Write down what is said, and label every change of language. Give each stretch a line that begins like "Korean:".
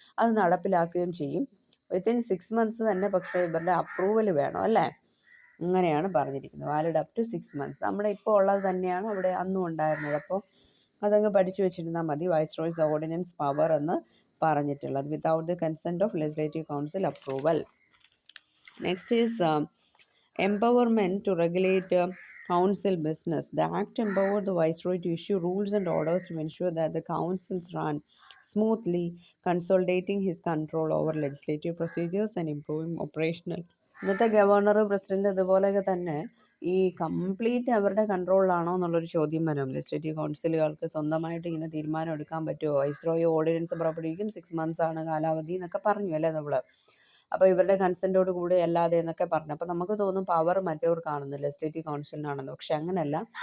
Malayalam: അത് നടപ്പിലാക്കുകയും ചെയ്യും
English: within 6 months
Malayalam: തന്നെ. പക്ഷേ ഇവരുടെ അപ്രൂവൽ വേണം അല്ലേ. അങ്ങനെയാണ് പറഞ്ഞിരിക്കുന്നത്,
English: Valid up to 6 months.
Malayalam: നമ്മുടെ ഇപ്പോൾ ഉള്ളത് തന്നെയാണ് അവിടെ അന്നും ഉണ്ടായിരുന്നത്. അപ്പോൾ അതങ്ങ് പഠിച്ചു വെച്ചിരുന്നാൽ മതി. വൈസ്രോയ്സ് ഓർഡിനൻസ് പവർ എന്ന് പറഞ്ഞിട്ടുള്ളത്,
English: Without the consent of legislative council approval. Next is empowerment to regulate council business. The act empowered the viceroy to issue rules and orders to ensure that the councils run smoothly, consolidating his control over legislative procedures and improving operational.
Malayalam: ഇന്നത്തെ governor, president ഇതുപോലെയൊക്കെ തന്നെ ഈ complete അവരുടെ കൺട്രോളിലാണോ എന്നുള്ളൊരു ചോദ്യം വരും. Legislative കൗൺസിലുകൾക്ക് സ്വന്തമായിട്ട് ഇങ്ങനെ തീരുമാനം എടുക്കാൻ പറ്റുമോ? വൈസ്രോയി ഓർഡിനൻസ് പുറപ്പെടുവിക്കും, 6 മന്ത്സ് ആണ് കാലാവധി എന്നൊക്കെ പറഞ്ഞു അല്ലേ നമ്മൾ. അപ്പോൾ ഇവരുടെ കൺസെൻറ്റോട് കൂടി അല്ലാതെ എന്നൊക്കെ പറഞ്ഞു. അപ്പോൾ നമുക്ക് തോന്നും പവർ മറ്റവർക്കാണെന്ന്, ലെജിസ്ലേറ്റീവ് കൗൺസിലിനാണെന്ന്. പക്ഷെ അങ്ങനെയല്ല.